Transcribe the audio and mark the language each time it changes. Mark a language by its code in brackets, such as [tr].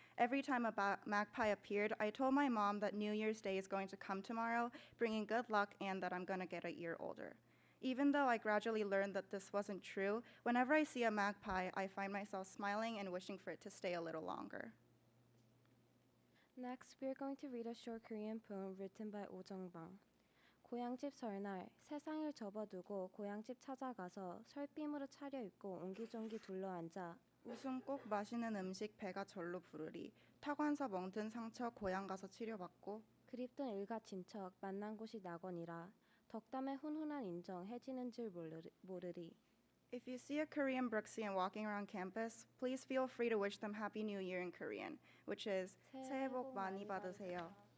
[en] Every time a magpie appeared, I told my mom that New Year's Day is going to come tomorrow, bringing good luck and that I'm going to get a year older. Even though I gradually learned that this wasn't true, whenever I see a magpie, I find myself smiling and wishing for it to stay a little longer. Next, we are going to read a short Korean poem written by Oh Jung-bang. [ko] 고향집 설날 세상을 접어두고 고향집 찾아가서 설빔으로 차려입고 옹기종기 둘러앉아 웃음 꼭 맛있는 음식 배가 절로 부르리. 타관서 멍든 상처 고향 가서 치료받고 그립던 일가 친척 만난 곳이 낙원이라 덕담의 훈훈한 인정 해지는 줄 모르리. [en] If you see a Korean Brooksian walking around campus, please feel free to wish them Happy New Year in Korean, which is [ko] 새해 복 많이 받으세요.